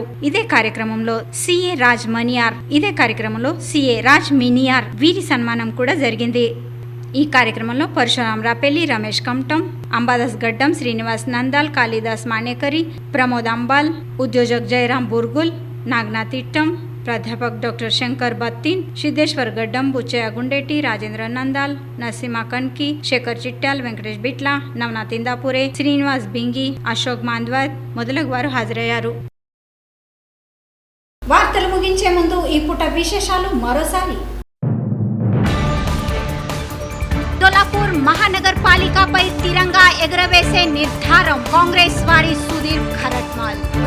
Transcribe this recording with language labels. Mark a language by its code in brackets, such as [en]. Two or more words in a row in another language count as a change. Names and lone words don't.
[te] ఇదే కార్యక్రమంలో సిఏ రాజ్ మినియార్ వీరి సన్మానం కూడా జరిగింది. ఈ కార్యక్రమంలో పరశురాం రాపెల్లి, రమేష్ కమటం, అంబాదాస్ గడ్డం, శ్రీనివాస్ నందాల్, కాళిదాస్ మానేకరి, ప్రమోద్ అంబాల్, ఉద్యోజక్ జయరాం బుర్గుల్, నాగనాథ్ ఇట్టం, [mr] प्राध्यापक डॉक्टर शंकर बत्तीन, सिद्धेश्वर गड्डम, बुच्चय्य गुंडेटी, राजेंद्र नंदाल, नरसिम्हा कनकी, शेखर चिट्ट्याल, [te] వెంకటేష్ బిట్ల, నవనాథ్ ఇందాపురే, శ్రీనివాస్ బింగి, అశోక్ మాంద్వాద్ మొదలగు వారు హాజరయ్యారు. వార్తలు ముగించే ముందు ఈ పూట విశేషాలు మరోసారి. సోలాపూర్ మహానగరపాలికపై తిరంగా ఎగురవేసే నిర్ధారం కాంగ్రెస్ వారి సుధీర్ ఖరట్మాల్.